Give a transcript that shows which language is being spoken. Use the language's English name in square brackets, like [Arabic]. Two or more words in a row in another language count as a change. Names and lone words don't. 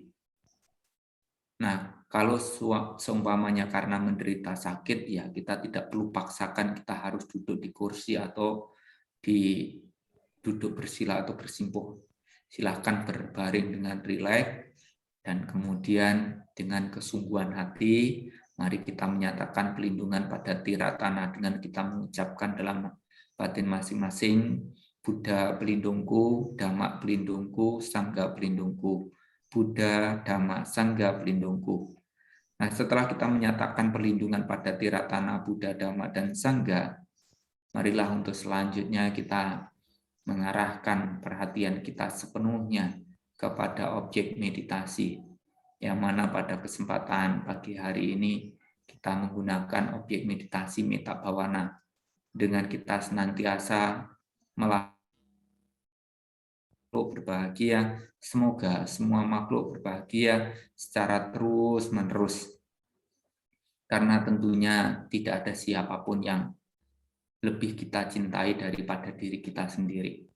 [Indonesian] Nah, kalau seumpamanya karena menderita sakit, ya kita tidak perlu paksakan kita harus duduk di kursi atau di duduk bersila atau bersimpuh. Silahkan berbaring dengan rileks dan kemudian dengan kesungguhan hati, mari kita menyatakan pelindungan pada tiratana dengan kita mengucapkan dalam batin masing-masing, Buddha pelindungku, Dhamma pelindungku, Sangha pelindungku. Buddha, Dhamma, Sangha pelindungku. Nah, setelah kita menyatakan perlindungan pada tiratana Buddha, Dhamma, dan Sangha, marilah untuk selanjutnya kita mengarahkan perhatian kita sepenuhnya kepada objek meditasi, yang mana pada kesempatan pagi hari ini kita menggunakan objek meditasi [Pali] metta bhavana [Indonesian] dengan kita senantiasa melakukan berbahagia, semoga semua makhluk berbahagia secara terus-menerus. Karena tentunya tidak ada siapapun yang lebih kita cintai daripada diri kita sendiri.